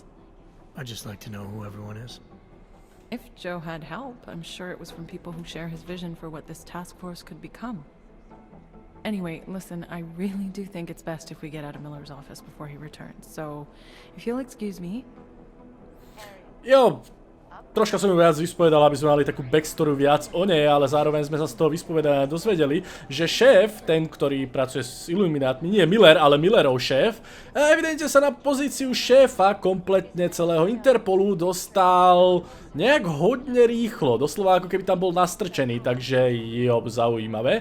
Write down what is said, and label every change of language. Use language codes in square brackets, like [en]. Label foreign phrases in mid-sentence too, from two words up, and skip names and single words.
[en] I'd just like to know who everyone is. If Joe had help, I'm sure it was from people who share his vision for what this task force could become. Anyway, listen, I really do think it's best if we get out of Miller's office before he returns. So, if you'll excuse me. [sk] Jo, troška som ju viac vyspovedal, aby sme mali takú backstory viac o nej, ale zároveň sme sa z toho vyspovedania dozvedeli, že šéf, ten, ktorý pracuje s Illuminátmi, nie Miller, ale Millerov šéf, evidentne sa na pozíciu šéfa kompletne celého Interpolu dostal nejak hodne rýchlo, doslova ako keby tam bol nastrčený, takže jo, zaujímavé.